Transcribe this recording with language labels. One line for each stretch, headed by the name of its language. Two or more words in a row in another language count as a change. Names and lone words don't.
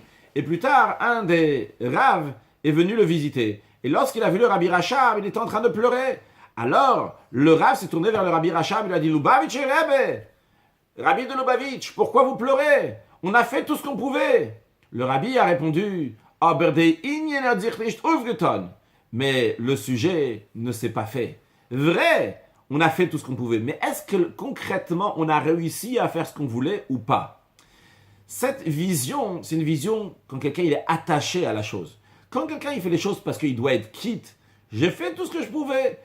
French: Et plus tard, un des raves est venu le visiter. Et lorsqu'il a vu le Rabbi Rachab, il était en train de pleurer. Alors, le rave s'est tourné vers le Rabbi Rachab et lui a dit « Lubavitch et Rebbe, Rabbi de Lubavitch, pourquoi vous pleurez? On a fait tout ce qu'on pouvait. » Le Rabbi a répondu
Yiddish: « Aber der Inyen hat sich nicht aufgetan.
French: » Mais le sujet ne s'est pas fait. Vrai, on a fait tout ce qu'on pouvait. Mais est-ce que concrètement, on a réussi à faire ce qu'on voulait ou pas? Cette vision, c'est une vision quand quelqu'un il est attaché à la chose. Quand quelqu'un il fait les choses parce qu'il doit être quitte, j'ai fait tout ce que je pouvais.